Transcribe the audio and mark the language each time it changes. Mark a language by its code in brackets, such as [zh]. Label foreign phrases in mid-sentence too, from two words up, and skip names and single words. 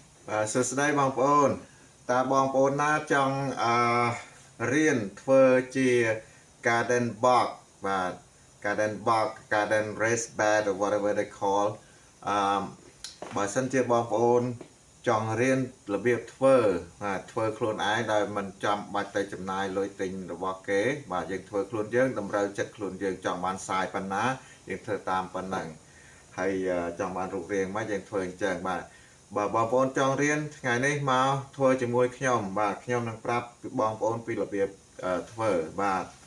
[km] សួស្តីបងប្អូនតើបងប្អូនណាចង់រៀនធ្វើជា [en] garden box [km] បាទ [en] garden box garden raised bed or whatever they [km] call បើសិនជាបងប្អូនចង់រៀនរបៀបធ្វើខ្លួនឯងដោយមិនចាំបាច់ទៅចំណាយលុយទិញរបស់គេបាទយើងធ្វើខ្លួនយើងតម្រូវចិត្តខ្លួនយើងចង់បានសាយប៉ុណ្ណាយើងធ្វើតាមប៉ុណ្ណឹងហើយចង់បានរូបរាងមកយើងធ្វើអញ្ចឹងបាទបើបងប្អូនចង់រៀនថ្ងៃនេះមកធ្វើជាមួយខ្ញុំបាទខ្ញុំនឹងប្រាប់បងប្អូនពីរបៀបធ្វើបាទ